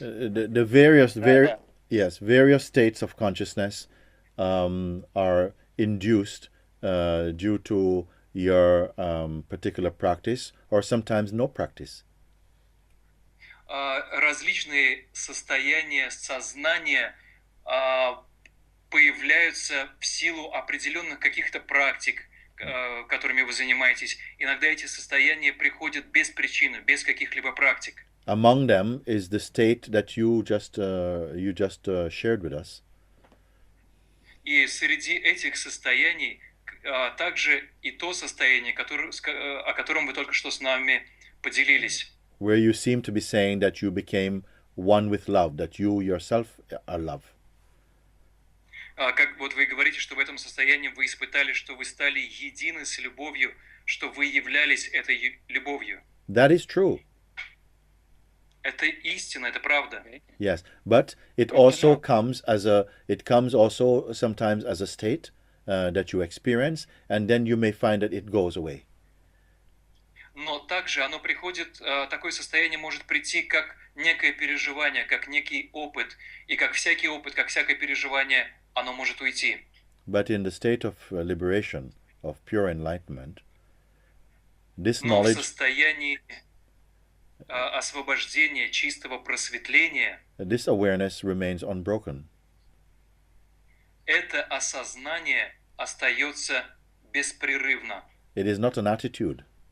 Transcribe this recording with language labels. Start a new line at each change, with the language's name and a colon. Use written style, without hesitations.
English: The various states of consciousness are induced due to your particular practice or sometimes no practice.
Russian: Различные состояния сознания появляются в силу определенных каких-то практик, которыми вы занимаетесь. Иногда эти состояния приходят без причины, без каких-либо практик.
English: Among them is the state that you just shared with us.
Russian: И среди этих состояний также и то состояние, о котором вы только что с нами поделились.
English: Where you seem to be saying that you became one with love, that you yourself are love.
Russian: Как вот вы говорите, что в этом состоянии вы испытали, что вы стали едины с любовью, что вы являлись этой любовью.
English: That is true.
Russian: Это истина, это правда.
English: Yes, but it also comes also sometimes as a state that you experience, and then you may find that it goes away.
Russian: Но также оно приходит, такое состояние может прийти как некое переживание, как некий опыт, и как всякий опыт, как всякое переживание, оно может уйти.
English: But in the state of liberation, of pure enlightenment, this
Russian: Но в
English: knowledge,
Russian: состоянии освобождения, чистого просветления,
English: this awareness remains unbroken.
Russian: Это осознание остается беспрерывно.
English: It is not an attitude.